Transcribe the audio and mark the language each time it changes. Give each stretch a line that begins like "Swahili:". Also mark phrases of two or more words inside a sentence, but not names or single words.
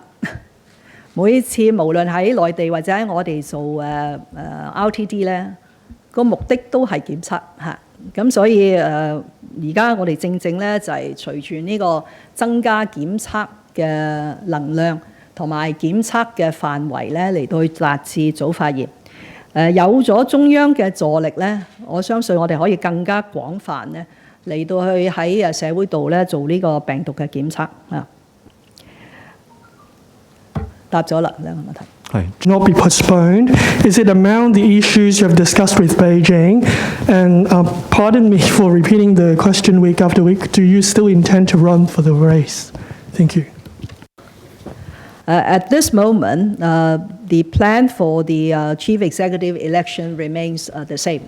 Cantonese: 每次無論喺內地或者喺我哋做RTD 咧，個目的都係檢測咁所以而家我哋正咧就係隨住呢個增加檢測嘅能量同埋檢測嘅範圍咧嚟到去達至早發現。有咗中央嘅助力咧，我相信我哋可以更加廣泛咧嚟到去喺社會度咧做呢個病毒嘅檢測答咗啦兩個問題。
English: Not be postponed. Is it among the issues you have discussed with Beijing? And pardon me for repeating the question week after week. Do you still intend to run for the race? Thank you. At this moment, the plan for the chief executive election remains the same.